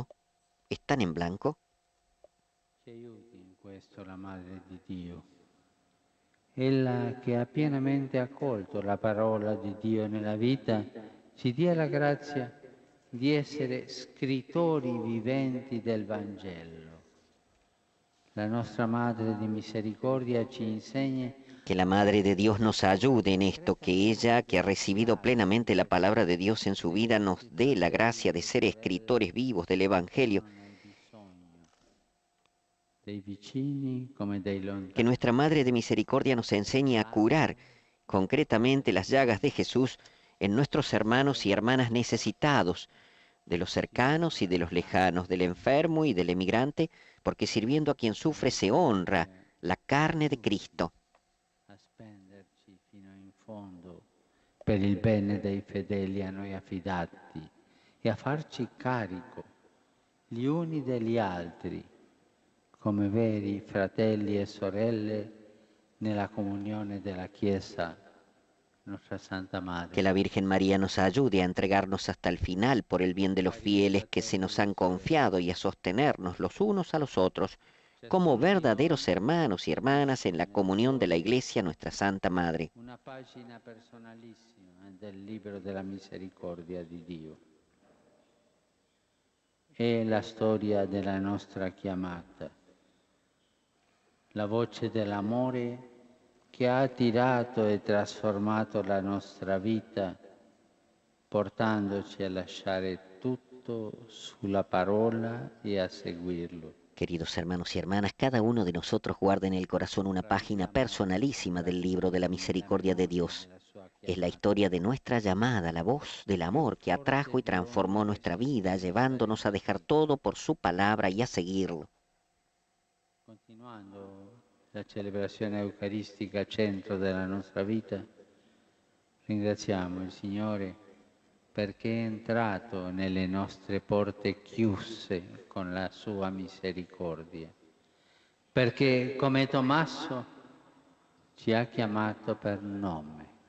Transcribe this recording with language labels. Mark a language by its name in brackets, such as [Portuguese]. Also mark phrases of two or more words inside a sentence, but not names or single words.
[Spanish] ¿Están en blanco? [Italian] Ci aiuti in questo la Madre di Dio. Ella che ha pienamente accolto la parola di Dio nella vita, ci dia la grazia di essere scrittori viventi del Vangelo. La nostra Madre di Misericordia ci insegna [Spanish] que la Madre de Dios nos ayude en esto, que ella, que ha recibido plenamente la palabra de Dios en su vida, nos dé la gracia de ser escritores vivos del Evangelio. Que nuestra Madre de Misericordia nos enseñe a curar concretamente las llagas de Jesús en nuestros hermanos y hermanas necesitados, de los cercanos y de los lejanos, del enfermo y del emigrante, porque sirviendo a quien sufre se honra la carne de Cristo. [Italian] A spenderci fino in fondo per il bene dei fedeli a noi affidati e a farci carico gli uni degli altri come veri fratelli e sorelle nella comunione della Chiesa [Spanish] nuestra Santa Madre. Que la Virgen María nos ayude a entregarnos hasta el final por el bien de los fieles que se nos han confiado y a sostenernos los unos a los otros como verdaderos hermanos y hermanas en la comunión de la Iglesia, nuestra Santa Madre. [Italian] Una pagina personalissima del libro della misericordia di Dio. È la storia della nostra chiamata, la voce dell'amore che ha attirato e trasformato la nostra vita, portandoci a lasciare tutto sulla parola e a seguirlo. [Spanish] Queridos hermanos y hermanas, cada uno de nosotros guarda en el corazón una página personalísima del libro de la misericordia de Dios. Es la historia de nuestra llamada, la voz del amor que atrajo y transformó nuestra vida, llevándonos a dejar todo por su palabra y a seguirlo. [Italian] Continuando la celebrazione eucaristica centro della nostra vita, ringraziamo il Signore perché è entrato nelle nostre porte chiuse con la sua misericordia, perché come Tommaso ci ha chiamato per nome,